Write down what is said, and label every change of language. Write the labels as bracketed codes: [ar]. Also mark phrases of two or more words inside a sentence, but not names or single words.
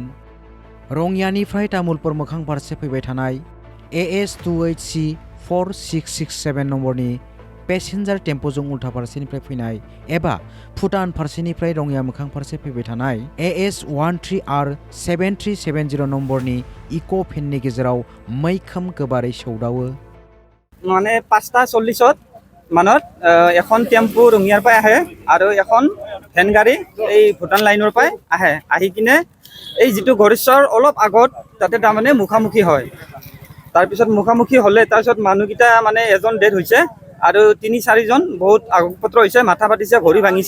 [brx] रङियानिफ्राय तामुलपुर मोखां फारसे फैबाय थानाय AS 2HC 4667 नम्बरनि पेसेन्जार टेम्प'जों उल्था फारसेनिफ्राय फैनाय एबा भुटान फारसेनिफ्राय रङिया मोखां फारसे फैबाय थानाय AS 13R 7370 नम्बरनि इक' भेननि गेजेराव मैखोम गोबारै सौदावो। [as] মানে 5:40 মানত এখন টেম্পু ৰঙিয়াৰ পৰা আহে আৰু এখন ভেন গাড়ী এই ভুটান লাইনৰ পৰা আহে। আহি কিনে এই যিটো গৰেশ্বৰ অলপ আগত তাতে তাৰমানে মুখামুখি হয়। তাৰপিছত মুখামুখি হ'লে তাৰপিছত মানুহকেইটা মানে এজন ডেড হৈছে আৰু 3-4জন বহুত আঘাতপ্ৰাপ্ত হৈছে, মাথা ফাটিছে, ভৰি ভাঙিছে।